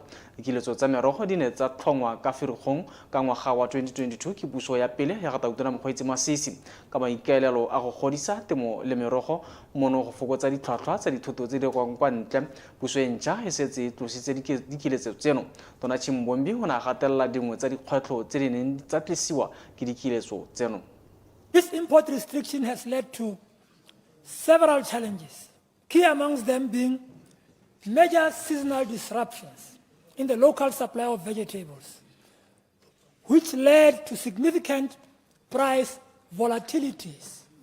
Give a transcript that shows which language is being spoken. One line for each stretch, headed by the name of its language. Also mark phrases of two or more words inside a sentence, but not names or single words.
Tswana: Dikiletso tsa merogo di ne tsa tlhongwa ka Ferikgong ka ngwaga wa 2022 ke puso ya pele ya Gatautona Mokgweetsi Masisi ka maikaelelo a go godisa temo le merogo mono go fokotsa ditlhwatlhwa tsa dithoto tse di gwang kwa ntle. Puso e ntšha e setse e tlositse dikiletso tseno. Tona Chimbombi o ne a gatelela dingwe tsa dikgwetlho tse di neng tsa tlisiwa ke dikiletso tseno.
English: This import restriction has led to several challenges, key amongst them being major seasonal disruptions in the local supply of vegetables, which led to significant price volatilities.